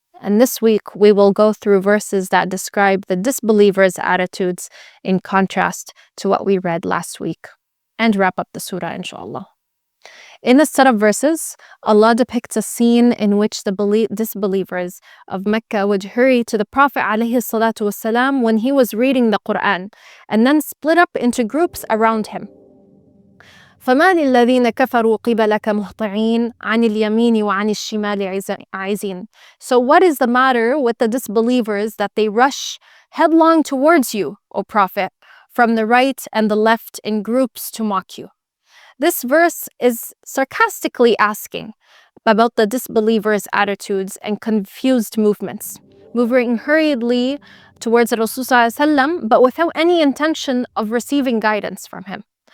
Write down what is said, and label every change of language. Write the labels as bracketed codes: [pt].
[en] And this week we will go through verses that describe the disbelievers' attitudes in contrast to what we read last week, and wrap up the surah, inshallah. In this set of verses, Allah depicts a scene in which the disbelievers of Mecca would hurry to the Prophet ﷺ when he was reading the Qur'an, and then split up into groups around him. [ar] فما للذين كفروا قبلك مهطعين عن اليمين وعن الشمال عزين. [en] So what is the matter with the disbelievers that they rush headlong towards you, O Prophet, from the right and the left in groups to mock you? This verse is sarcastically asking about the disbelievers' attitudes and confused movements, moving hurriedly towards Rasulullah ﷺ, but without any intention of receiving guidance from him.